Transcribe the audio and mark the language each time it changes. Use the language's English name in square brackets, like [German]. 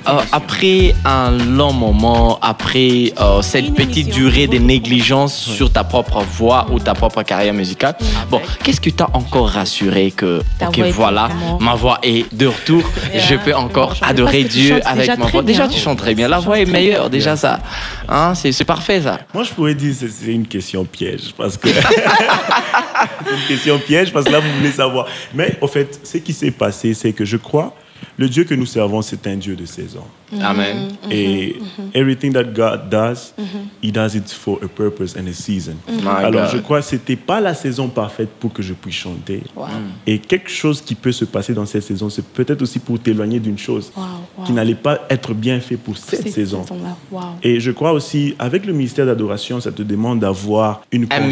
[French] Après un long moment, après cette petite durée de négligence sur ta propre voix ou ta propre carrière musicale, bon, qu'est-ce qui t'a encore rassuré que voilà, ma voix est de retour, je peux encore adorer Dieu avec ma voix. Déjà, tu chantes très bien. La voix est meilleure, déjà ça. Hein, c'est parfait, ça. Moi, je pourrais dire que c'est une question piège. Parce que... c'est une question piège parce que là, vous voulez savoir. Mais, au fait, ce qui s'est passé, c'est que je crois... Le Dieu que nous servons, c'est un Dieu de saison. Amen. [English] Et everything that God does, He does it for a purpose and a season. [French] Alors, je crois que ce n'était pas la saison parfaite pour que je puisse chanter. Et quelque chose qui peut se passer dans cette saison, c'est peut-être aussi pour t'éloigner d'une chose qui n'allait pas être bien fait pour cette saison. Et je crois aussi, avec le ministère d'adoration, ça te demande d'avoir une conscience.